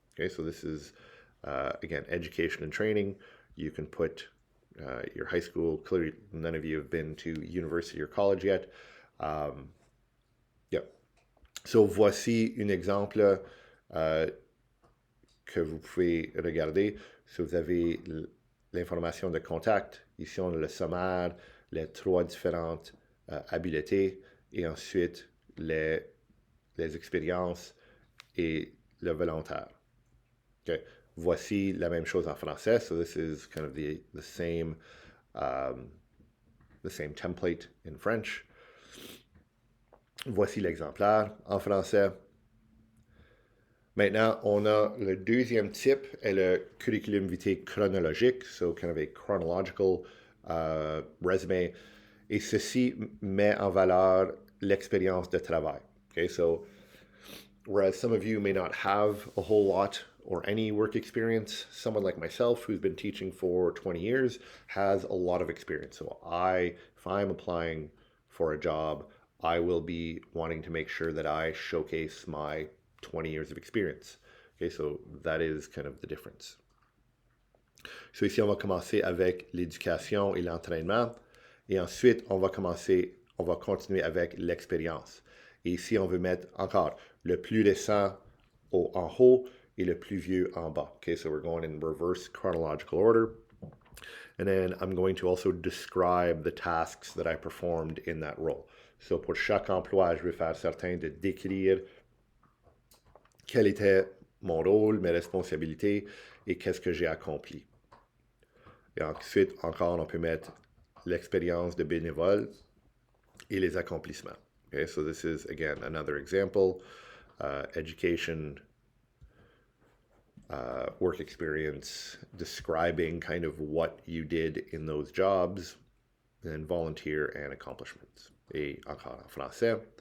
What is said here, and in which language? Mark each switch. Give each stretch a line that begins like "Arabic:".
English: Okay, so this is, again, education and training. You can put your high school. Clearly, none of you have been to university or college yet. Yeah.
French: So voici un exemple que vous pouvez regarder. So vous avez l'information de contact. Ici, on a le sommaire, les 3 différentes habiletés et ensuite les expériences et le volontaire. Okay. Voici la même chose en français.
English: So this is kind of the same template in French.
French: Voici l'exemplaire en français. Maintenant, on a le deuxième type est le curriculum vitae chronologique,
English: so kind of a chronological resume.
French: Et ceci met en valeur l'expérience de travail.
English: Okay, so whereas some of you may not have a whole lot or any work experience, someone like myself who's been teaching for 20 years has a lot of experience. So if I'm applying for a job, I will be wanting to make sure that I showcase my 20 years of experience. Okay, so that is kind of the difference.
French: So ici, on va commencer avec l'éducation et l'entraînement. Et ensuite, on va continuer avec l'expérience. Et ici, on veut mettre encore le plus récent en haut et le plus vieux en bas.
English: Okay, so we're going in reverse chronological order. And then I'm going to also describe the tasks that I performed in that role.
French: So pour chaque emploi, je vais faire certain de décrire quel était mon rôle, mes responsabilités et qu'est-ce que j'ai accompli. Et ensuite, encore, on peut mettre l'expérience de bénévole et les accomplissements.
English: Okay, so this is, again, another example. Education, work experience, describing kind of what you did in those jobs, and volunteer and accomplishments.
French: Et encore en français.